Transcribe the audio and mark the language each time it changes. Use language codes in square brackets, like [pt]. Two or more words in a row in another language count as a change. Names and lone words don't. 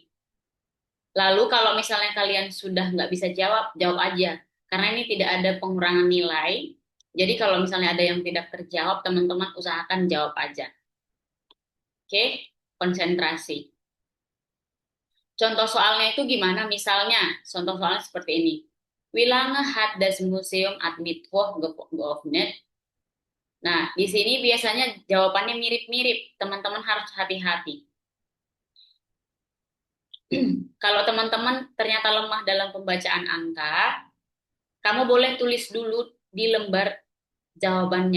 [id] Lalu kalau misalnya kalian sudah nggak bisa jawab, jawab aja. Karena ini tidak ada pengurangan nilai. Jadi kalau misalnya ada yang tidak terjawab, teman-teman usahakan jawab aja. Oke, konsentrasi. Contoh soalnya itu gimana? Misalnya, contoh soalnya seperti ini. [de] Wie lange hat das Museum at Mittwoch geöffnet? [id] Nah, di sini biasanya jawabannya mirip-mirip. Teman-teman harus hati-hati. Kalau teman-teman ternyata lemah dalam pembacaan angka, kamu boleh tulis dulu di lembar jawabannya.